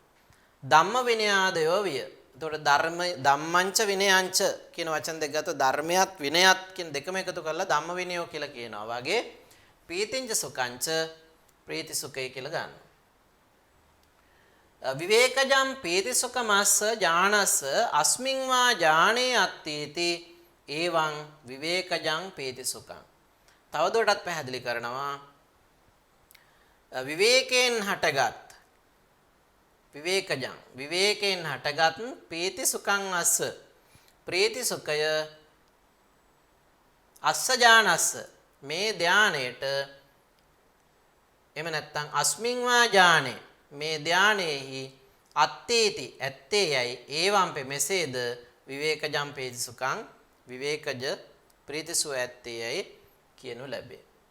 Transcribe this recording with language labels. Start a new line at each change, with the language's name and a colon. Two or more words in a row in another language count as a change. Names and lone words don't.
Pali: ධම්ම විනයාදයෝ විය.
Sinhala: එතකොට
Pali: ධම්මංච විනයංච
Sinhala: කියන වචන දෙක ගත්තොත් ධර්මයක් විනයත් කියන දෙකම එකතු කරලා
Pali: ධම්ම විනයෝ
Sinhala: කියලා කියනවා. වගේ
Pali: පීතිංච සුඛංච
Sinhala: ප්‍රීති සුඛය කියලා ගන්නවා.
Pali: විවේකජම් පීති සුඛමස්ස ඥානස්ස අස්මින් වා ඥානේ අත්ථීති එවං විවේකජං පීති සුඛං.
Sinhala: තවදුරටත් පැහැදිලි කරනවා විවේකයෙන් හටගත්
Pali: පීති සුඛං අස්ස
Sinhala: ප්‍රීති සුඛය
Pali: අස්ස ඥානස්ස
Sinhala: මේ ධානයේට එම නැත්තම්
Pali: අස්මින් වා ඥානේ
Sinhala: මේ ධානයේහි අත්ථීති ඇත්තේයයි ඒවම්පෙ මෙසේද
Pali: විවේකජම් පීති සුඛං
Sinhala: විවේකජ ප්‍රීතිසුව ඇත්තේයයි කියනු ලැබේ.